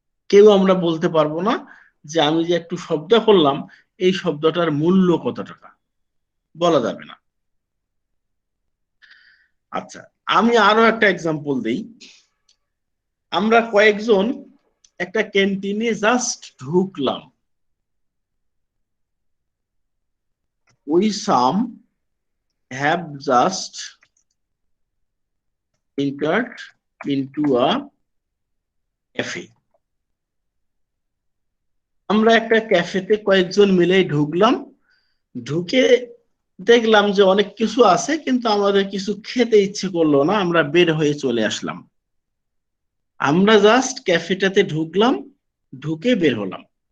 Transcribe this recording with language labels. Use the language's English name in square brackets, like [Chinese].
[Bangla] কেউ আমরা বলতে পারবো না যে আমি যে একটু শব্দ করলাম এই শব্দটার মূল্য কত টাকা, বলা যাবে না। আচ্ছা, আমি আরো একটা এক্সাম্পল দিই। আমরা কয়েকজন একটা ক্যান্টিনে জাস্ট ঢুকলাম। [English] We some have just entered into a cafe. [Bangla] আমরা একটা ক্যাফেতে কয়েকজন মিলে ঢুকলাম। ঢুকে দেখলাম যে অনেক কিছু আছে, কিন্তু আমাদের কিছু খেতে ইচ্ছে করলো না, আমরা বের হয়ে চলে আসলাম। আমরা জাস্ট ক্যাফেটাতে ঢুকলাম, ঢুকে বের হলাম।